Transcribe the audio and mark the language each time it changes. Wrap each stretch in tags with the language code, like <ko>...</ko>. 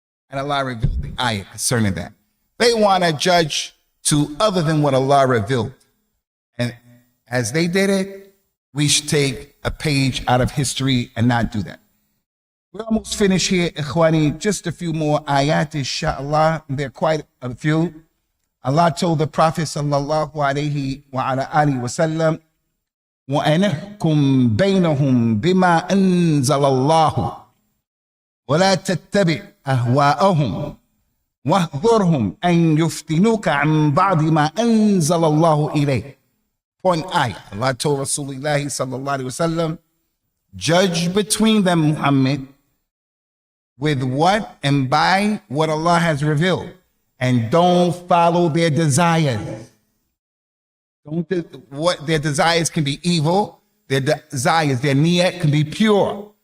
<en>And Allah revealed the ayat concerning that. They want to judge to other than what Allah revealed. And as they did it, we should take a page out of history and not do that. We're almost finished here, Ikhwani. Just a few more ayat, inshallah. There are quite a few. Allah told the Prophet sallallahu alayhi wa ala alihi wa sallam,</en> <ar>وَأَنَحْكُمْ بَيْنَهُمْ بِمَا أَنزَلَ اللَّهُ وَلَا تَتَّبِعْ أَهْوَاءَهُمْ وَاحْذُرْهُمْ أَنْ يُفْتِنُوكَ عَنْ بَعْضِ مَا أَنزَلَ اللَّهُ إِلَيْهِ.</ar> <en>Point ayah. Allah told Rasulullah sallallahu alayhi wa sallam, judge between them, Muhammad, with what and by what Allah has revealed. And don't follow their desires. What their desires can be evil, their desires, their niyat can be pure.</en>